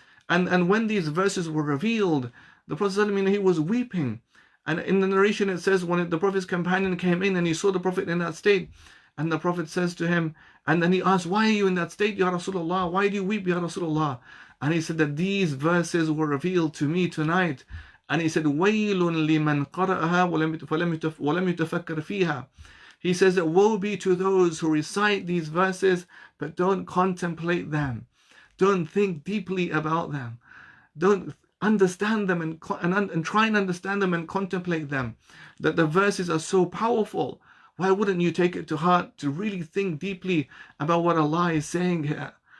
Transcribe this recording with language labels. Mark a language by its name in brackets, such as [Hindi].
[English] And when these verses were revealed, the Prophet, he was weeping. And in the narration it says, when the Prophet's companion came in and he saw the Prophet in that state, and the Prophet says to him, and then he asked, why are you in that state, Ya Rasulullah? Why do you weep, Ya Rasulullah? And he said that these verses were revealed to me tonight. And he said, [Arabic] وَيْلٌ لِمَنْ قَرَأَهَا وَلَمْ يُتَفَكَّرْ فِيهَا. [English] He says that woe be to those who recite these verses but don't contemplate them. Don't think deeply about them. Don't understand them and try and understand them and contemplate them. That the verses are so powerful. Why wouldn't you take it to heart to really think deeply about what Allah is saying here?